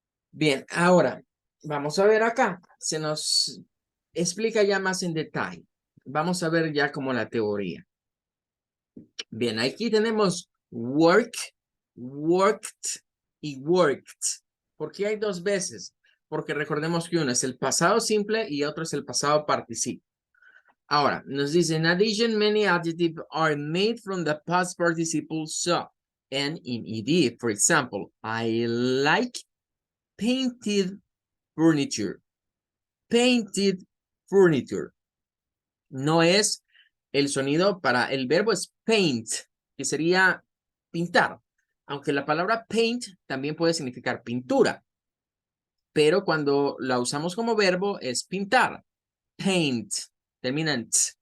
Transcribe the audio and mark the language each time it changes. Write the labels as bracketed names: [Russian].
[Spanish] Bien, ahora vamos a ver acá. Se nos explica ya más en detalle. Vamos a ver ya como la teoría. Bien, aquí tenemos work, worked y worked. ¿Por qué hay dos veces? Porque recordemos que uno es el pasado simple y otro es el pasado participio. Ahora, nos dice, [English] in addition, many adjectives are made from the past participle so, and in ed. For example, I like painted furniture. Painted furniture. [Spanish] No es el sonido para el verbo es paint, que sería pintar. Aunque la palabra paint también puede significar pintura. Pero cuando la usamos como verbo es pintar. Paint. Termina en t.